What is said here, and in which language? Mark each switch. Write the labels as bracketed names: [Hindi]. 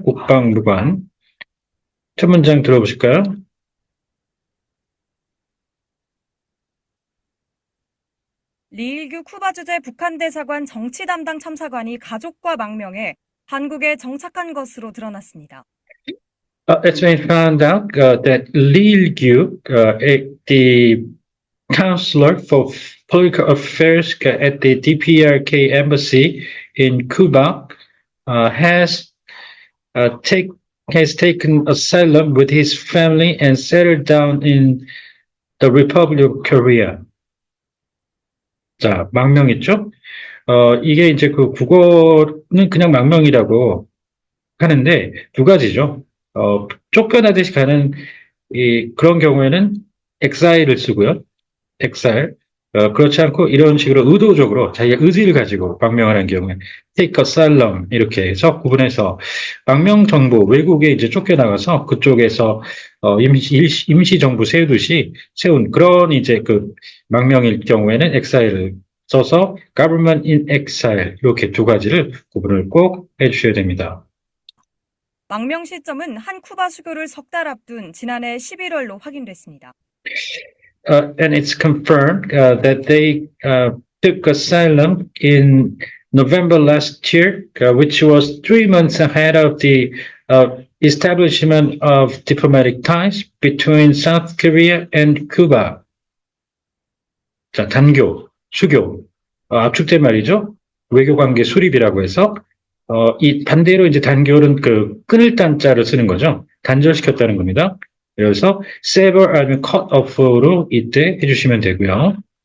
[Korean] 국방보관. 첫 문장 들어보실까요? 리일규 쿠바 주재 북한 대사관 정치 담당 참사관이 가족과 망명해 한국에 정착한 것으로 드러났습니다. [English] It's been found out that Lee Il-gyu, the counselor for political affairs at the DPRK embassy in Cuba, has taken asylum with his family and settled down in the Republic of Korea. [Korean] 자, 망명했죠? 이게 이제 그 국어는 그냥 망명이라고 하는데 두 가지죠. 쫓겨나듯이 가는 그런 경우에는 엑사일을 쓰고요. 엑사일. 그렇지 않고 이런 식으로 의도적으로 자기가 의지를 가지고 망명을 한 경우에 [English] take asylum [Korean] 이렇게 해서 구분해서 망명 정부 외국에 이제 쫓겨나가서 그쪽에서 임시 정부 세우듯이 세운 그런 이제 그 망명일 경우에는 엑사일을 써서 [English] government in exile [Korean] 이렇게 두 가지를 구분을 꼭 해주셔야 됩니다. 망명 시점은 한 쿠바 수교를 석 달 앞둔 지난해 11월로 확인됐습니다. [English] And it's confirmed that they took asylum in November last year, which was 3 months ahead of the establishment of diplomatic ties between South Korea and Cuba. [Korean] 자, 단교, 수교, 압축된 말이죠. 외교관계 수립이라고 해서, 이 반대로 이제 단교는 그 끊을 단자를 쓰는 거죠. 단절시켰다는 겁니다. 그래서 sever 아니면 cut off로 이때 해주시면 되고요.